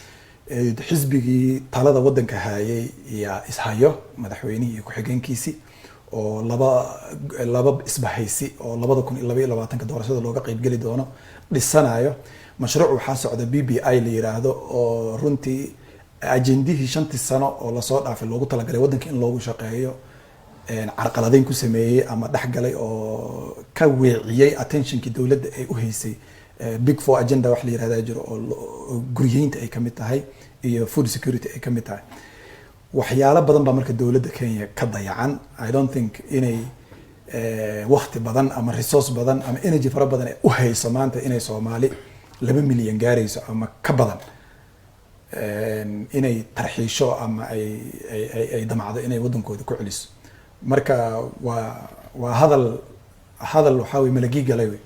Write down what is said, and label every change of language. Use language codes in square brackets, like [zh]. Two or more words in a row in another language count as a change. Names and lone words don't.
[so] xisbigii talada wadanka hayay iyo ishayo madaxweynihii iyo ku-xigeenkiisii oo laba isbahaysi oo 2022 doorashada looga qayb gali doono dhisanayo mashruuc waxaa socda BBI la yiraahdo oo runtii ajendihii 5 sano oo la soo dhaafay loogu talagalay wadanka in loogu shaqeeyo carqaladeyn ku sameeyay ama dhaxgalay oo ka weeciyay attentionki dawladda ay u haysay [en] big four agenda [so] wax la yiraahdo jiro oo guriyeynta ay kamid tahay iyo [en] food security [so] ay kamid tahay waxyaalo badan ba marka dawladda Kenya ka dayacan [en] I don't think [so] inay waqti badan ama resource badan ama energy fara badan ay u hayso maanta inay Soomaali 2 milyan gaarayso ama ka badan inay tarxiisho ama ay damacdo inay wadankooda ku celiso marka waa hadal waxa way malagi galay way